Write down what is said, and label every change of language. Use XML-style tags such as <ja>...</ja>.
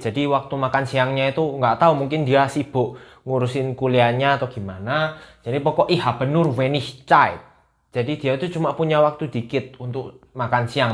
<id>Jadi waktu makan siangnya itu nggak tahu, mungkin dia sibuk ngurusin kuliahnya atau gimana. Jadi pokok</id> <de>ich habe nur wenig Zeit.</de> <id>Jadi dia itu cuma punya waktu dikit untuk makan siang.</id>